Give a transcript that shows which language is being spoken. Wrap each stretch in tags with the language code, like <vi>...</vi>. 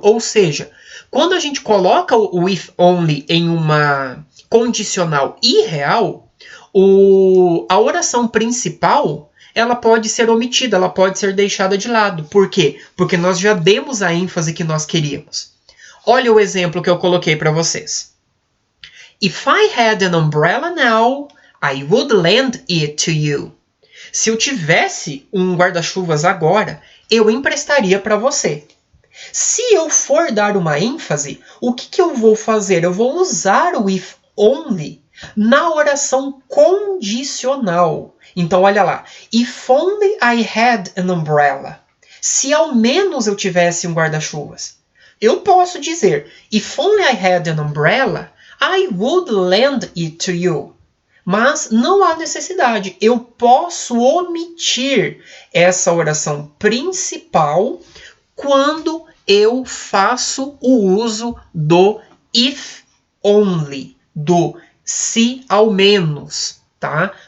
<pt>Ou seja, quando a gente coloca o if only em uma condicional irreal, a oração principal ela pode ser omitida, ela pode ser deixada de lado. Por quê? Porque nós já demos a ênfase que nós queríamos. Olha o exemplo que eu coloquei para vocês.</pt> <en>If I had an umbrella now, I would lend it to you.</en> <pt>Se eu tivesse um guarda-chuvas agora, eu emprestaria para você. Se eu for dar uma ênfase, o que eu vou fazer? Eu vou usar o if only na oração condicional. Então, olha lá.</pt> <en>If only I had an umbrella.</en> <pt>Se ao menos eu tivesse um guarda-chuvas. Eu posso dizer,</pt> <en>if only I had an umbrella, I would lend it to you.</en> <pt>Mas não há necessidade. Eu posso omitir essa oração principal quando eu faço o uso do if only, do se ao menos, tá?</pt>